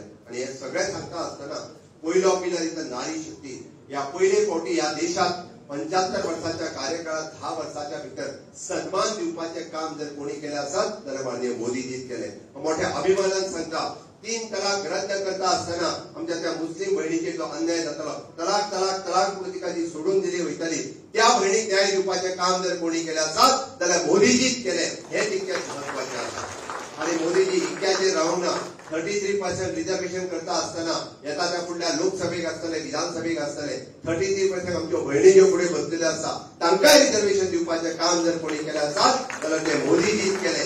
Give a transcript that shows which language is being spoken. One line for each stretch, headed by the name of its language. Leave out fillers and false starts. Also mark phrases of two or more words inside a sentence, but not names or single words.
Konkani: आणि हे सगळे सांगता असताना पयलो
English: pillar is
Konkani: नारी शक्ती. या पयले फावटी या देशात 75 वर्साच्या कार्यकाळात 10 वर्साच्या भितर सन्मान दिवपाचे काम जर कोणी केले असत जाल्यार माननीय मोदीजीन केले. मोठ्या अभिमानान सांगता, 3 तलाक रद्द करता असताना आमच्या त्या मुस्लिम भयणीचेर जो अन्याय जातालो, तलाक तलाक तलाक पुस्तिका जी सोडून दिली वयताली, त्या भयणीक न्याय दिवपाचे काम जर कोणी केले असत जाल्यार मोदीजीच केले. हे तितकेच महत्वाचे आसा. आणि मोदीजी इतक्याचेर रावूंक ना. 33% रिझर्वेशन करता असताना येता त्या फुडल्या लोकसभेक आसतले, विधानसभेक आसतले, 33% आमच्यो भयणी ज्यो फुडें बसलेले आसा तांकांय रिझर्वेशन दिवपाचे काम जर कोणी केले आसत जाल्यार ते मोदीजीच केले.